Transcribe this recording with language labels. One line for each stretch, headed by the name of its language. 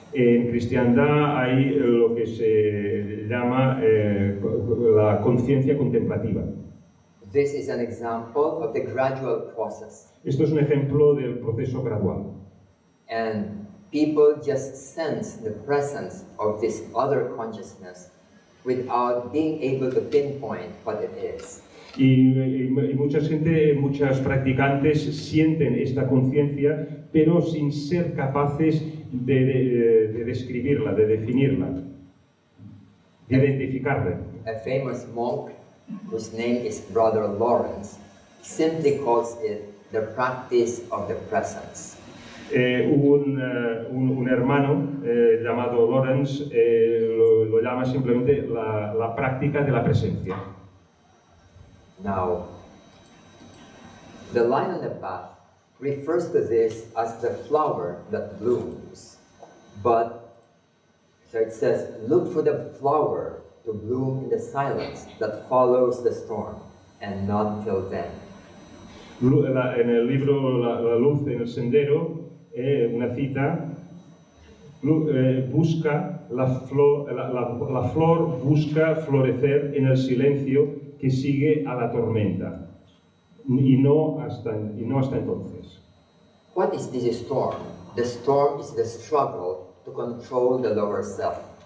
Spanish: En cristiandad hay lo que se llama la conciencia contemplativa.
English: This is an example of the gradual process.
Spanish: Esto es un ejemplo del proceso gradual.
English: And people just sense the presence of this other consciousness without being able to pinpoint what it is.
Spanish: Y muchas practicantes sienten esta conciencia, pero sin ser capaces de describirla, de definirla, de identificarla.
English: A famous monk, whose name is Brother Lawrence, simply calls it the practice of the presence.
Spanish: Un hermano llamado Lawrence lo llama simplemente la práctica de la presencia.
English: Now, the line on the path refers to this as the flower that blooms. But, so it says, look for the flower to bloom in the silence that follows the storm, and not till then.
Spanish: En el libro La luz en el sendero, una cita, busca la flor busca florecer en el silencio que sigue a la tormenta, y no hasta entonces.
English: What is this storm? The storm is the struggle to control the lower self.